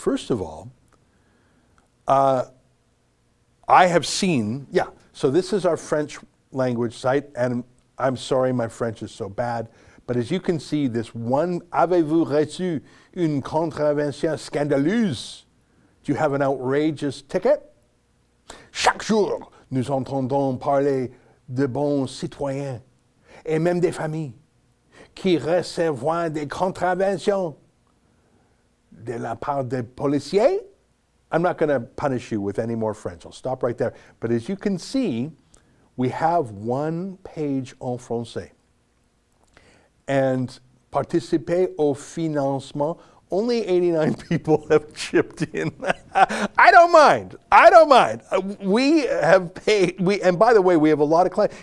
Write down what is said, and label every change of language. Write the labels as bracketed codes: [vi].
[en] First of all, I have seen, so this is our French language site, and I'm sorry my French is so bad, but as you can see, this one, [fr] avez-vous reçu une contravention scandaleuse? [en] Do you have an outrageous ticket? [fr] Chaque jour, nous entendons parler de bons citoyens, et même des familles, qui recevront des contraventions de la part des policiers. [en] I'm not going to punish you with any more French. I'll stop right there. But as you can see, we have one page [fr] en français. [en] And [fr] participer au financement, [en] only 89 people have chipped in. I don't mind. We have paid, and by the way, we have a lot of clients.